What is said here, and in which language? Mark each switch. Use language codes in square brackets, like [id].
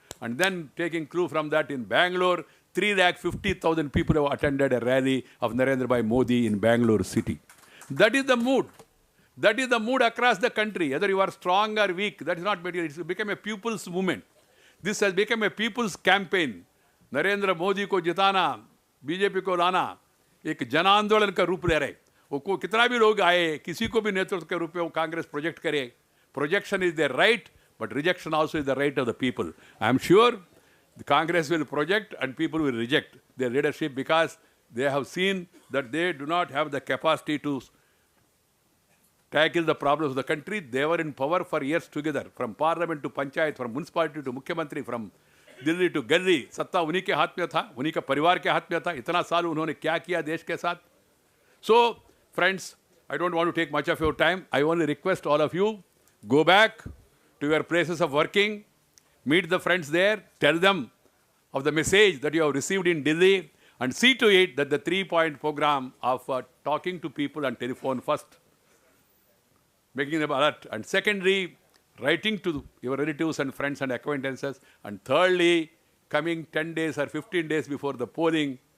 [en] And then taking clue from that, in Bangalore, 350,000 people have attended a rally of Narendra Bhai Modi in Bangalore city. That is the mood. That is the mood across the country. Whether you are strong or weak, that is not material. It's become a people's movement. This has become a people's campaign. [hi] Narendra Modi को जिताना, BJP को लाना, एक जन आंदोलन का रूप ले रहे. वो कितना भी लोग आए, किसी को भी नेतृत्व के रूप में वो कांग्रेस प्रोजेक्ट करे. [en] Projection is their right, but rejection also is the right of the people. I am sure the Congress will project and people will reject their leadership, because they have seen that they do not have the capacity to tackle the problems of the country. They were in power for years together, from parliament to panchayat, from municipality to Mukhyamantri, from Delhi to Gully. [hi] सत्ता उन्हीं के हाथ में था, उन्हीं का परिवार के हाथ में था. इतना साल उन्होंने क्या किया देश के साथ. [en] So, friends, I don't want to take much of your time. I only request all of you, go back to your places of working, meet the friends there, tell them of the message that you have received in Delhi, and see to it that the 3-point program of talking to people on telephone first, making them alert, and secondly, writing to your relatives and friends and acquaintances, and thirdly, coming 10 days or 15 days before the polling,